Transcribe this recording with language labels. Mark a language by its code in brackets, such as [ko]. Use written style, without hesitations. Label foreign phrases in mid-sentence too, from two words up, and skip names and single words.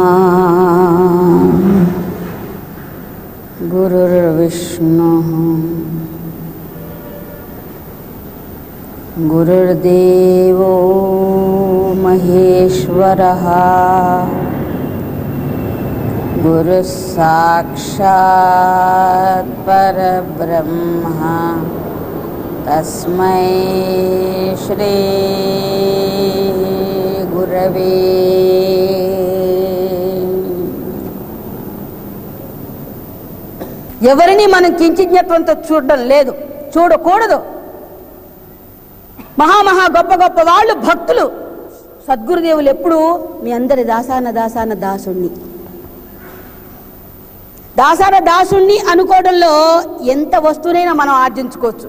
[sa] गुरुर्विष्णुः गुरुर्देवो महेश्वरः गुरुः साक्षात् परब्रह्म तस्मै श्री गुरवे। [te] ఎవరిని మనం కించిజ్ఞత్వంతో చూడడం లేదు, చూడకూడదు. మహా గొప్ప గొప్ప వాళ్ళు భక్తులు. సద్గురుదేవులు ఎప్పుడు మీ అందరి దాసాన దాసుణ్ణి అనుకోవడంలో ఎంత వస్తువునైనా మనం ఆర్జించుకోవచ్చు.